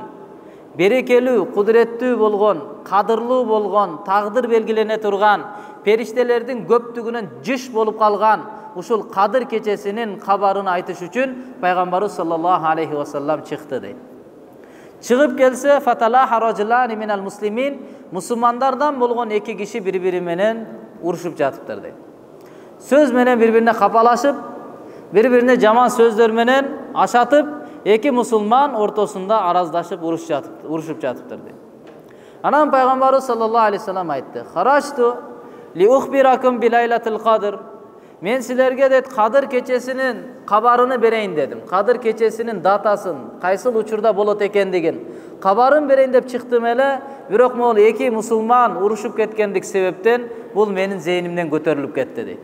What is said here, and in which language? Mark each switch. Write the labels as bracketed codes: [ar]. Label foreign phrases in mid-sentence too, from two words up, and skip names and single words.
[ky] Берекелүү, кудуреттүү болгон, кадырлуу болгон, тагдыр белгилене турган, периштелердин көптүгүнөн жыш болуп калган ушул Кадыр кечесинин кабарын айтыш үчүн пайгамбарыбыз [ar] صلى الله عليه وسلم [ky] чыкты дейт. Чыгып келсе, [ar] فتلاحى رجلان من المسلمين, [ky] мусулмандардан болгон 2 киши бири-бири менен урушуп жатыптыр дейт. Сөз менен бири-бирине капалашып, бири-бирине жаман сөздөр менен ашатып, 2 мусулман ортосунда араздашып урушуп жатыптыр дейт. Анан пайгамбарыбыз [ar] صلى الله عليه وسلم айтты: "خرجت لأخبركم بليلة القدر." [ky] Мен силерге дейт Кадыр кечесинин кабарыны берейин дедим. Кадыр кечесинин датасын, кайсыл учурда болот экендигин кабарын берейин деп чыктым эле, бирок могул 2 мусулман урушуп кеткендик себептен бул менин зейнимден көтөрүлүп кетти дейт.